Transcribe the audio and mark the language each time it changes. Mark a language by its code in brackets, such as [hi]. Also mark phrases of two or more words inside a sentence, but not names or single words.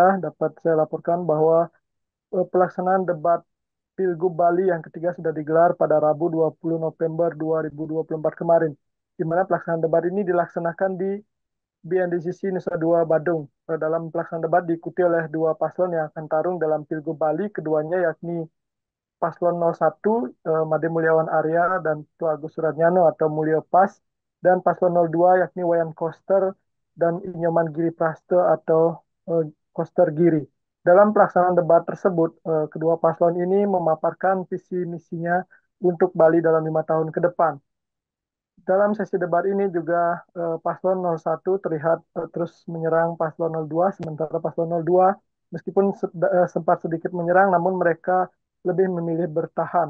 [id] Dapat saya laporkan bahwa pelaksanaan debat Pilgub Bali yang ketiga sudah digelar pada Rabu 20 November 2024 kemarin, di mana pelaksanaan debat ini dilaksanakan di BNDCC Nusa Dua Badung. Dalam pelaksanaan debat diikuti oleh dua paslon yang akan tarung dalam Pilgub Bali, keduanya yakni Paslon 01 Made Mulyawan Arya dan Tutu Agus Suratnyano atau Mulyo Pas, dan Paslon 02 yakni Wayan Koster dan Inyoman Giri Praste atau Koster Giri. Dalam pelaksanaan debat tersebut, kedua paslon ini memaparkan visi misinya untuk Bali dalam 5 tahun ke depan. Dalam sesi debat ini juga paslon 01 terlihat terus menyerang paslon 02, sementara paslon 02 meskipun sempat sedikit menyerang, namun mereka lebih memilih bertahan.